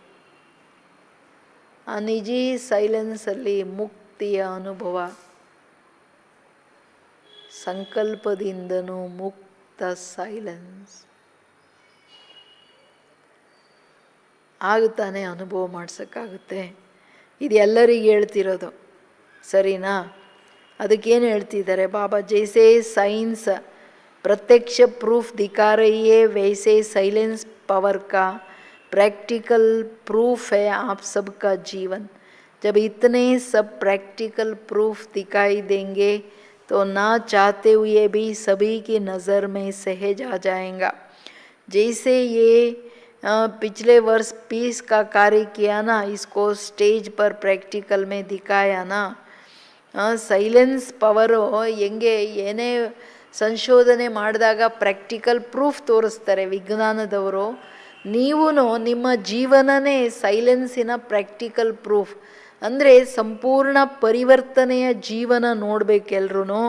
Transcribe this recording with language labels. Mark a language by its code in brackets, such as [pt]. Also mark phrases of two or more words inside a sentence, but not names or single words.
[kn] ಆ ನಿಜಿ ಸೈಲೆನ್ಸಲ್ಲಿ ಮುಕ್ತಿಯ ಅನುಭವ, ಸಂಕಲ್ಪದಿಂದನೂ ಮುಕ್ತ ಸೈಲೆನ್ಸ್ ಆಗುತ್ತಾನೆ ಅನುಭವ ಮಾಡ್ಸೋಕ್ಕಾಗುತ್ತೆ. ಇದು ಎಲ್ಲರಿಗೆ ಹೇಳ್ತಿರೋದು, ಸರಿನಾ? ಅದಕ್ಕೇನು ಹೇಳ್ತಿದ್ದಾರೆ ಬಾಬಾ? [hi] जैसे साइंस प्रत्यक्ष प्रूफ दिखा रही है, वैसे [en] silence power [hi] का [en] practical proof [hi] है आप सबका जीवन. जब इतने सब [en] practical proof [hi] दिखाई देंगे तो ना चाहते हुए भी सभी की नज़र में सहज आ जाएगा. जैसे ये पिछले वर्ष पीस का कार्य किया ना, इसको स्टेज पर प्रैक्टिकल में दिखाया ना. [en] silence power [kn] ಹೆಂಗೆ ಏನೇ ಸಂಶೋಧನೆ ಮಾಡಿದಾಗ [en] practical proof [kn] ತೋರಿಸ್ತಾರೆ ವಿಜ್ಞಾನದವರು. ನೀವು ನಿಮ್ಮ ಜೀವನನೇ ಸೈಲೆನ್ಸಿನ [en] practical proof. [kn] ಅಂದರೆ ಸಂಪೂರ್ಣ ಪರಿವರ್ತನೆಯ ಜೀವನ ನೋಡಬೇಕೆಲ್ರೂ.